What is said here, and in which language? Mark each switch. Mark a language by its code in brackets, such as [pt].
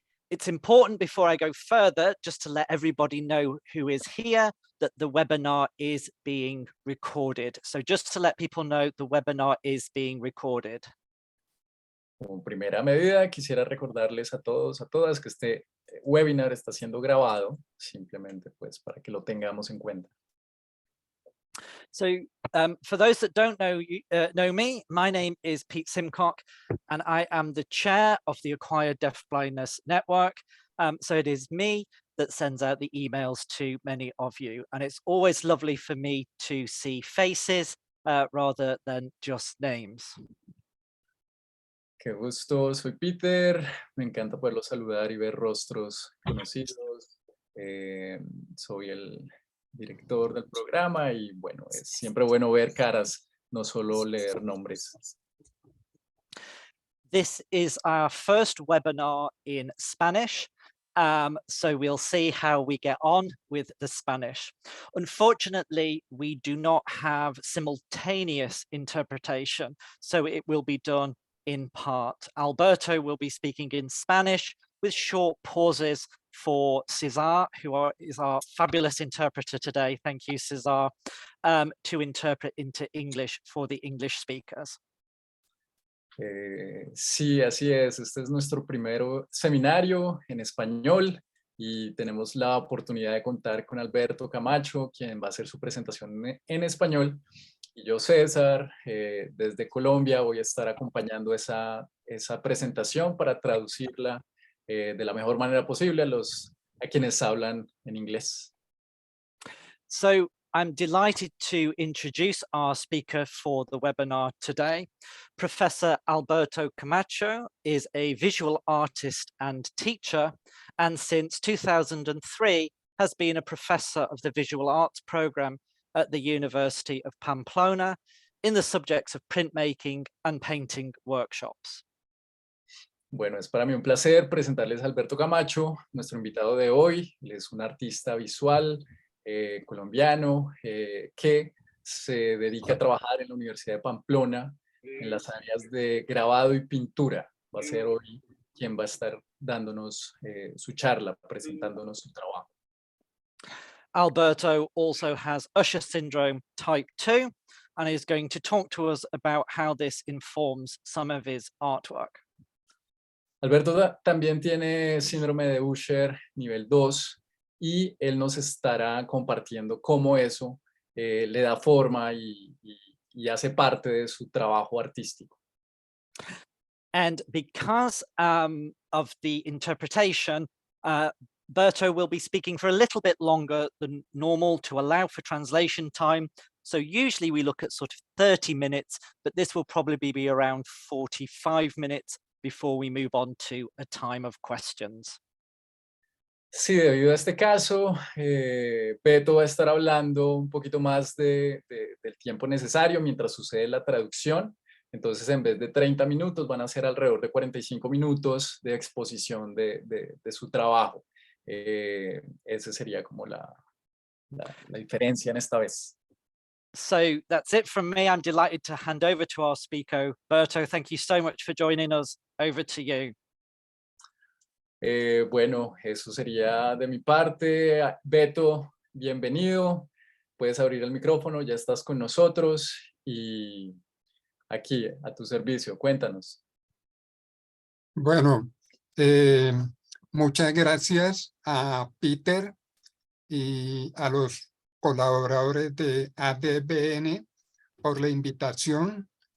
[en] It's important before I go further, just to let everybody know who is here, that the webinar is being recorded. So just to let people know, the webinar is being recorded. [es] Como primera medida, quisiera recordarles a todos, a todas, que este webinar está siendo grabado, simplemente pues para que lo tengamos en cuenta. [en] So for those that don't know me, my name is Pete Simcock, and I am the chair of the Acquired Deafblindness Network. So it is me that sends out the emails to many of you. And it's always lovely for me to see faces rather than just names. [es] Qué gusto, soy Peter, me encanta poderlo saludar y ver rostros conocidos. Soy el director del programa y bueno, es siempre bueno ver caras, no solo leer nombres. [en] This is our first webinar in Spanish, so we'll see how we get on with the Spanish. Unfortunately, we do not have simultaneous interpretation, so it will be done in part. Alberto will be speaking in Spanish with short pauses for Cesar, who is our fabulous interpreter today. Thank you, Cesar, to interpret into English for the English speakers. [es] Sí, así es. Este es nuestro primer seminario en español y tenemos la oportunidad de contar con Alberto Camacho, quien va a hacer su presentación en español. Y yo, César, desde Colombia, voy a estar acompañando esa presentación para traducirla de la mejor manera posible a quienes hablan en inglés. [en] So I'm delighted to introduce our speaker for the webinar today. Professor Alberto Camacho is a visual artist and teacher, and since 2003 has been a professor of the visual arts program at the University of Pamplona in the subjects of printmaking and painting workshops. [es] Bueno, es para mí un placer presentarles a Alberto Camacho, nuestro invitado de hoy. Él es un artista visual colombiano que se dedica a trabajar en la Universidad de Pamplona en las áreas de grabado y pintura. Va a ser hoy quien va a estar dándonos su charla, presentándonos su trabajo. [en] Alberto also has Usher syndrome type 2 and is going to talk to us about how this informs some of his artwork. [es] Alberto también tiene síndrome de Usher nivel 2 y él nos estará compartiendo cómo eso le da forma y hace parte de su trabajo artístico. [en] And because of the interpretation, Berto will be speaking for a little bit longer than normal to allow for translation time. So usually we look at sort of 30 minutes, but this will probably be around 45 minutes before we move on to a time of questions. [es] Sí, debido a este caso, Beto va a estar hablando un poquito más del tiempo necesario mientras sucede la traducción. Entonces, en vez de 30 minutos, van a ser alrededor de 45 minutos de exposición de su trabajo. Esa sería como la diferencia en esta vez. [en] So that's it from me. I'm delighted to hand over to our speaker. Berto, thank you so much for joining us. Over to you. [es] Bueno, eso sería de mi parte. Beto, bienvenido. Puedes abrir el micrófono, ya estás con nosotros y aquí a tu servicio. Cuéntanos. Bueno, muchas gracias a Peter y a los colaboradores de ADBN por la invitación.